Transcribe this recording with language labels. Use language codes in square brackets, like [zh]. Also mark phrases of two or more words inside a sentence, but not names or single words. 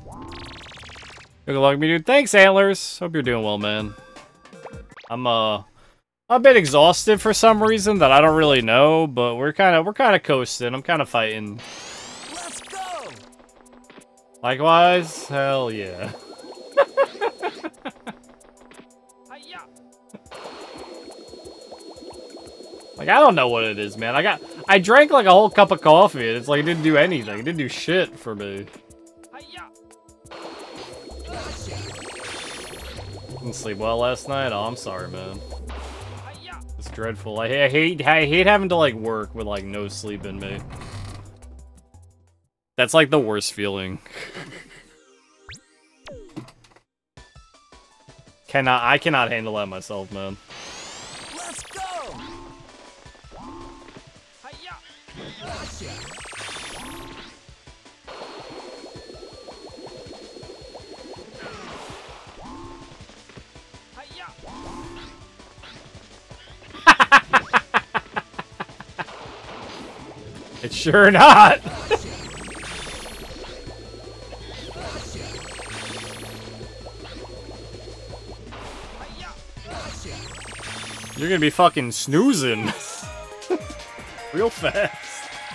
[en] Good luck, me dude. Thanks, Antlers. Hope you're doing well, man. I'm a bit exhausted for some reason that I don't really know, but we're kind of coasting. I'm kind of fighting. Let's go. Likewise, hell yeah. Hi-ya. Like, I don't know what it is, man. I drank like a whole cup of coffee, and it's like it didn't do anything. It didn't do shit for me. Hi-ya. Didn't sleep well last night? Oh, I'm sorry, man. Hi-ya. It's dreadful. I hate having to, like, work with, like, no sleep in me. That's, like, the worst feeling. I cannot handle that myself, man. Let's go. Hi-ya. Gotcha. Hi-ya. It's sure not. You're gonna be fucking snoozing real fast.